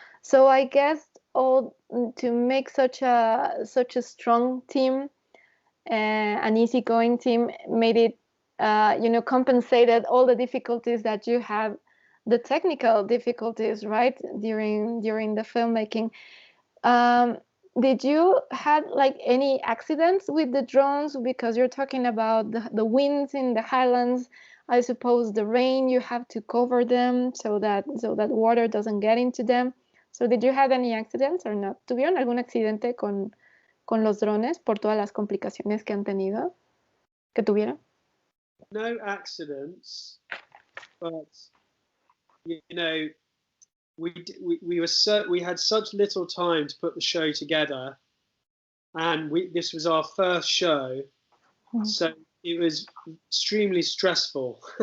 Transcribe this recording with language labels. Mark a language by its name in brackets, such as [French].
[English] So I guess to make such a strong team, an easygoing team, made it, compensated all the difficulties that you have, the technical difficulties, right, during the filmmaking. did you had like any accidents with the drones? Because you're talking about the winds in the highlands. I suppose the rain, you have to cover them so that water doesn't get into them. So did you have any accidents or not? [Spanish] ¿Tuvieron algún accidente con los drones por todas las complicaciones que han tenido, que tuvieron? [English] No accidents, but you know, we had such little time to put the show together, and this was our first show, so it was extremely stressful.